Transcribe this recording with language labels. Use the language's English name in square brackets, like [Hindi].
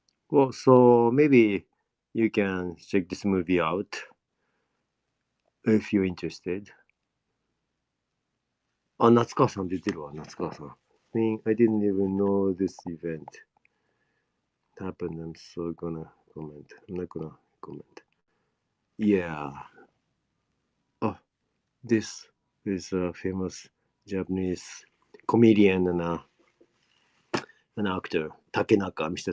[English] Well, so maybe you can check this movie out if you're interested. [Japanese] あ、夏川さん出てるわ、夏川さん。 [English] I didn't even know this event happened. I'm so gonna comment. I'm not gonna comment. Yeah. Oh, this is a famous Japanese comedian and an actor, Takenaka, Mr.